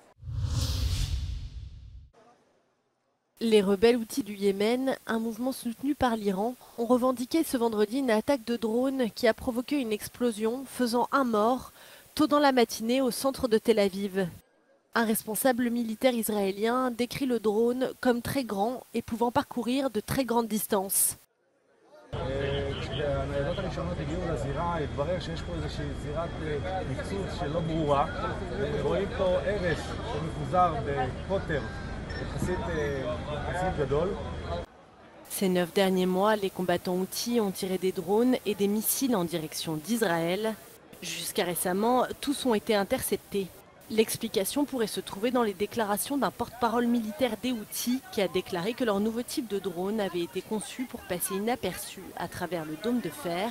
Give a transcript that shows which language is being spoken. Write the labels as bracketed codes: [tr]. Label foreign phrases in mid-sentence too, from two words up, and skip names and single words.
[fr] Les rebelles Houthis du Yémen, un mouvement soutenu par l'Iran, ont revendiqué ce vendredi une attaque de drone qui a provoqué une explosion, faisant un mort, tôt dans la matinée au centre de Tel Aviv. Un responsable militaire israélien décrit le drone comme très grand et pouvant parcourir de très grandes distances. [he] כשהניידות הראשונות הגיעו לזירה, התברר שיש פה איזושהי זירת ניצוץ שלא ברורה. רואים פה הרס שמפוזר בקוטר יחסית גדול. [fr] Ces 9 derniers mois, les combattants houthis ont tiré des drones et des missiles en direction d'Israël. Jusqu'à récemment, tous ont été interceptés. L'explication pourrait se trouver dans les déclarations d'un porte-parole militaire des Houthis qui a déclaré que leur nouveau type de drone avait été conçu pour passer inaperçu à travers le dôme de fer.